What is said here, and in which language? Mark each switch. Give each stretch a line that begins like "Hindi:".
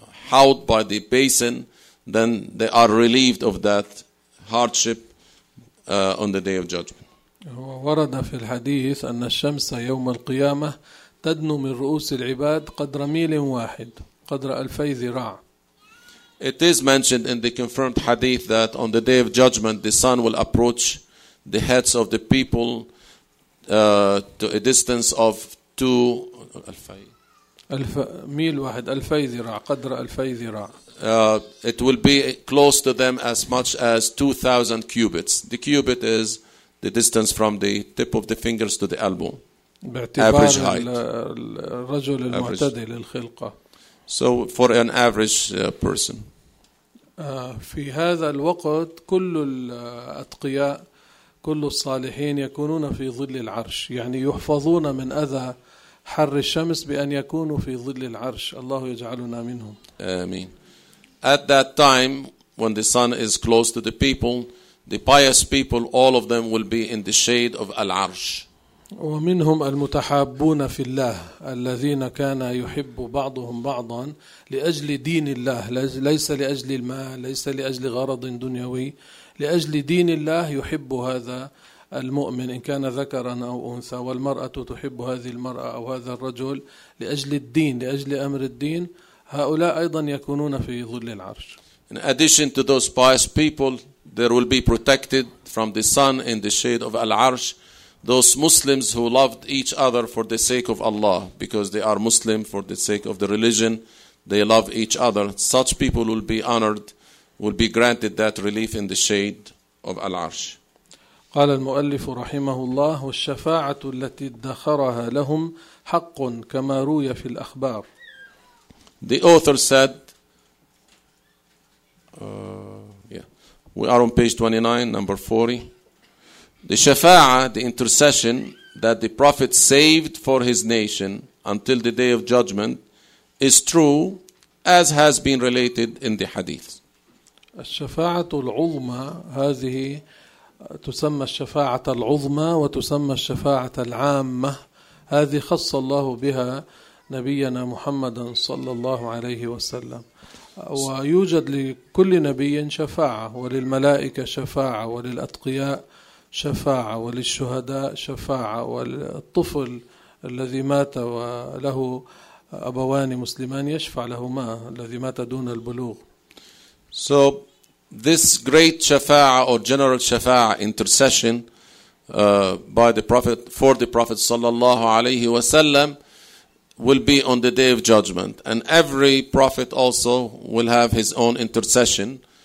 English: held by the basin, then they are relieved of that hardship on the day of judgment.
Arabic: ورد في الحديث أن الشمس يوم القيامة تدنو من رؤوس العباد قدر ميل واحد قدر ألفي ذراع.
English: It is mentioned in the confirmed hadith that on the day of judgment the sun will approach the heads of the people to a distance of two ألفي
Arabic: ميل واحد ألفي ذراع قدر ألفي ذراع.
English: It will be close to them as much as 2,000 cubits. The cubit is the distance from the tip of the fingers to the elbow. Average height.
Arabic: الرجل المعتدل الخلقة.
English: So for an average person.
Arabic: في هذا الوقت كل الأتقياء كل الصالحين يكونون في ظل العرش يعني يحفظون من أذى حر الشمس بأن يكونوا في ظل العرش الله يجعلنا منهم. آمين.
English: At that time when the sun is close to the people, the pious people, all of them will be in the shade of Al-Arsh.
Arabic: ومنهم المتحابون في الله الذين كان يحب بعضهم بعضا لأجل دين الله ليس لأجل المال ليس لأجل غرض دنيوي لأجل دين الله يحب هذا المؤمن إن كان ذكرا أو أنثى والمرأة تحب هذه المرأة أو هذا الرجل لأجل الدين لأجل أمر الدين هؤلاء أيضا يكونون في ظل العرش.
English: In addition to those pious people, there will be protected from the sun in the shade of Al-Arsh those Muslims who loved each other for the sake of Allah, because they are Muslim for the sake of the religion, they love each other. Such people will be honored, will be granted that relief in the shade of Al-Arsh.
Arabic: قال المؤلف رحمه الله والشفاعة التي ادخرها لهم حق كما روي في الأخبار.
English: The author said, we are on page 29, number 40. The shafa'a, the intercession that the Prophet saved for his nation until the day of judgment is true as has been related in the hadith.
Arabic: الشفاعه العظمى هذه تسمى الشفاعه العظمى وتسمى الشفاعه العامه هذه خص الله بها نبينا محمد صلى الله عليه وسلم ويوجد لكل نبي شفاعه وللملائكه شفاعه وللاتقياء شفاعة وللشهداء شفاعة والطفل الذي مات وله أبوان مسلمان يشفع لهما الذي مات دون البلوغ.
English: So this great شفاعة or general شفاعة intercession by the prophet for the prophet
Arabic: صلى الله عليه وسلم
English: will be on the day of judgment, and every prophet also will have his own intercession.